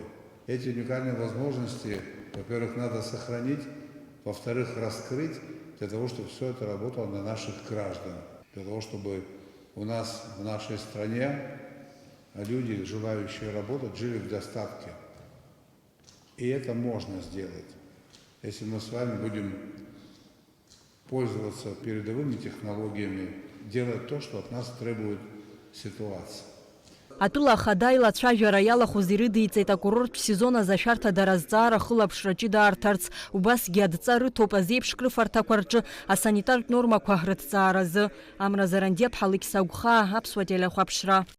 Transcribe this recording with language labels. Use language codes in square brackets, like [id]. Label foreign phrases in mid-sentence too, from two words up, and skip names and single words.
[ru] Эти уникальные возможности, во-первых, надо сохранить, во-вторых, раскрыть, для того, чтобы все это работало на наших граждан, для того, чтобы у нас в нашей стране люди, желающие работать, жили в достатке. И это можно сделать, если мы с вами будем пользоваться передовыми технологиями, делать то, что от нас требует ситуация. [ab] Атәыла ахада илацәажәара иалахәыз ирыдиҵеит акурорттә сезон азашәарҭа аразҵаара хылаԥшра ҷыдаарҭарц, убасгьы адҵа рыҭоуп азеиԥш крыфарҭақәа рҿы асанитартә нормақәа рыҭҵааразы. Амра Заранди-ԥҳа, Алықьса Агәхаа, Аԥсуа телехәаԥшра.